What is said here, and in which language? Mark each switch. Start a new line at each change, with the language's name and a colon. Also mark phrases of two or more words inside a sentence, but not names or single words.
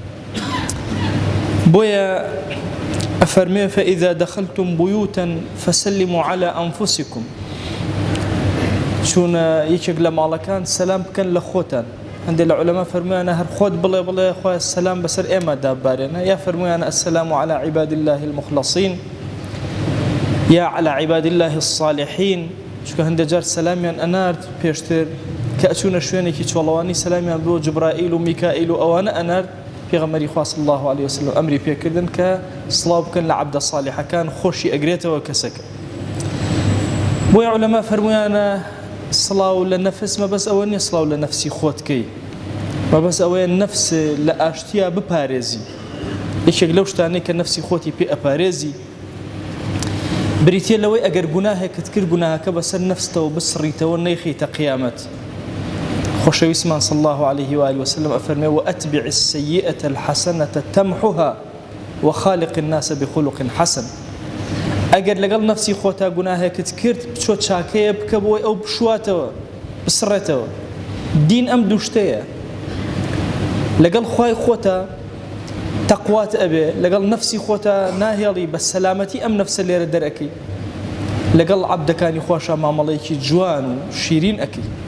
Central Kurdish: بۆیە ئەفەرمێ
Arabic: فەئیذا دەخەلتم بویوتەن فەسەلموا عەلى ئەنفوسکم.
Central Kurdish: چونە یەکێک لە ماڵەکان سەلام بکەن لە خۆتان. هەندێک لە عولەما فەرموویانە هەر خۆت بڵێ خوای سەلام بەسەر ئێمە دابارێنە، یا فەرموویانە
Arabic: السلام على عباد الله المخلصين
Central Kurdish: یا
Arabic: على عباد الله الصالحين.
Central Kurdish: چونکە هەندێک جار سەلامیان ئەنارد پێشتر کە ئەچوونە شوێنێکی چۆڵەوانی، سەلامیان بۆ جبرائیل و میکائیل و ئەوانە ئەنارد. پێغەمبەری خوا
Arabic: صلی الله عليه وسلم
Central Kurdish: ئەمری پێکردن کە سڵاو بکەن لە عەبدە صالحەکان، خۆشی ئەگرێتەوە کەسەکە. بۆیە عولەما فەرموویانە سڵاو لە نەفس مەبەست ئەوە نییە سڵاو لە نەفسی خۆتکەی، مەبەست ئەوەیە نەفس لە ئاشتیا بپارێزی. یەکێک لەو شتانەی کە نەفسی خۆتی پێ ئەپارێزی بریتیە لەوەی ئەگەر گوناهێکت کرد، گوناهەکە بەسەر نەفستەوە بسڕیتەوە نەیخیتە قیامەت.
Arabic: خۆشەویستمان صلی الله عليه وآله وسلم ئەفەرمێ وأتبع السيئة الحسنة تمحها وخالق الناس بخلق حسن.
Central Kurdish: ئەگەر لەگەڵ نەفسی خۆتا گوناهێکت کرد، بچۆ چاکەیە بکە بۆی ئەو بشواتەوە، بسڕێتەوە. دین ئەم دوو شتەیە، لەگەڵ خوای خۆتا تەقوات ئەبێ، لەگەڵ نەفسی خۆتا ناهێڵی بە سەلامەتی ئەم نەفسە لێرە دەرەکەی، لەگەڵ عەبدەکانی خۆشە مامەڵەیەکی جوان و شیرین ئەکەی.